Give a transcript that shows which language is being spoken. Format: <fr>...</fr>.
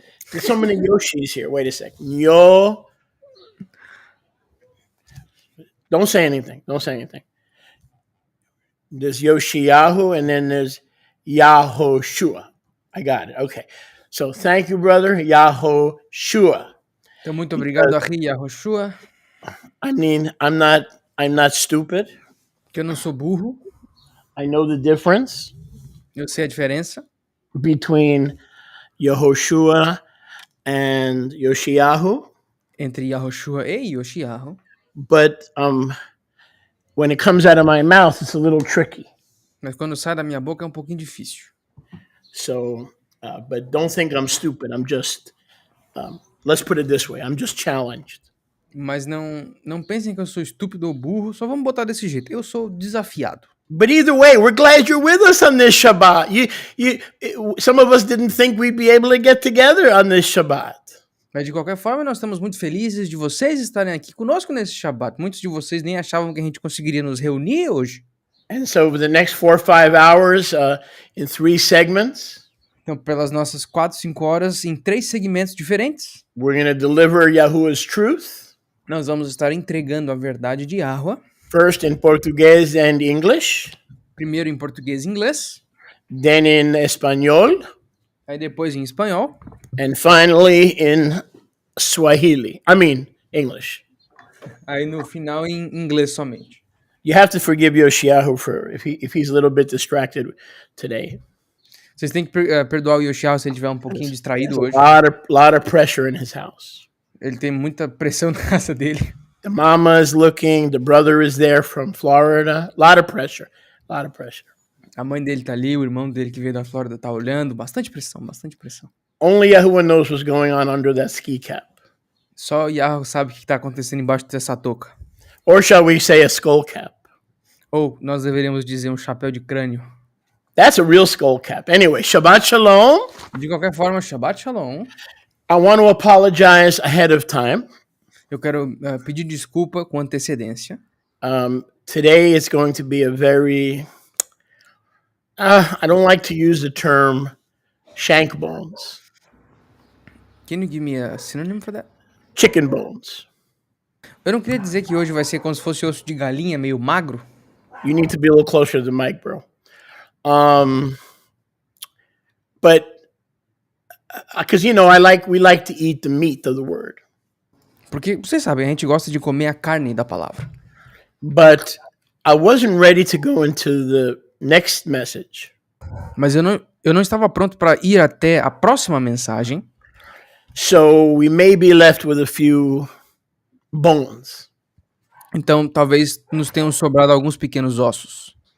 <en>There's so many Yoshis here. Wait a second. Don't say anything. Don't say anything. There's Yoshiyahu and then there's Yahoshua. I got it. Okay. So thank you, brother. Yahoshua.</en> <pt>Então, muito obrigado, Ari Yahushua.</pt> <en>I mean, I'm not stupid.</en> <pt>Que eu não sou burro.</pt> <en>I know the difference.</en> <pt>Eu sei a diferença</pt> <en>between Yehoshua and Yoshiyahu.</en> <pt>Entre Yahushua e Yoshiyahu.</pt> <en>But when it comes out of my mouth, it's a little tricky.</en> <pt>Mas quando sai da minha boca é um pouquinho difícil.</pt> <en>So, but don't think I'm stupid. I'm just, let's put it this way. I'm just challenged.</en> <pt>Mas não pensem que eu sou estúpido ou burro. Só vamos botar desse jeito. Eu sou desafiado.</pt> <en>But either way, we're glad you're with us on this Shabbat. Some of us didn't think we'd be able to get together on this Shabbat.</en> <pt>Mas de qualquer forma, nós estamos muito felizes de vocês estarem aqui conosco nesse Shabbat. Muitos de vocês nem achavam que a gente conseguiria nos reunir hoje.</pt> <en>And so over the next 4 or 5 hours, in 3 segments,</en> <pt>então, pelas nossas 4, 5 horas, em 3 segmentos diferentes,</pt> <en>we're going to deliver Yahuwah's truth.</en> <pt>Nós vamos estar entregando a verdade de Yahuwah.</pt> <en>First in Português and English,</en> <pt>Primeiro em português e inglês,</pt> <en>then in Espanhol,</en> <pt>aí depois em espanhol,</pt> <en>and finally in Swahili. I mean, English.</en> <pt>aí no final em inglês somente.</pt> <en>You have to forgive Yoshiahu for if he's a little bit distracted today.</en> <pt>Vocês têm que perdoar o Yoshiao se ele estiver um pouquinho distraído hoje.</pt> <en>Lot of pressure in his house.</en> <pt>Ele tem muita pressão na casa dele.</pt> <en>The mama is looking, the brother is there from Florida. Lot of pressure.</en> <pt>A mãe dele tá ali, o irmão dele que veio da Flórida tá olhando. Bastante pressão.</pt> <en>Only Yahuwah knows what's going on under that ski cap.</en> <pt>Só o Yahoo sabe o que tá acontecendo embaixo dessa touca.</pt> <en>Or shall we say a skull cap?</en> <pt>Ou nós deveríamos dizer um chapéu de crânio.</pt> <en>That's a real skull cap. Anyway, Shabbat Shalom.</en> <pt>De qualquer forma, Shabbat Shalom.</pt> <en>I want to apologize ahead of time.</en> <pt>Eu quero pedir desculpa com antecedência.</pt> <en>Today is going to be a very... I don't like to use the term shank bones. Can you give me a synonym for that? Chicken bones.</en> <pt>Eu não queria dizer que hoje vai ser como se fosse osso de galinha, meio magro.</pt> <en>You need to be a little closer to the mic, bro. But because we like to eat the meat of the word.</en> <pt>Porque vocês sabem, a gente gosta de comer a carne da palavra.</pt> <en>But I wasn't ready to go into the next message.</en> <pt>Mas eu não estava pronto para ir até a próxima mensagem.</pt> <en>So we may be left with a few bones.</en> <pt>Então, talvez nos tenham sobrado alguns pequenos ossos.</pt>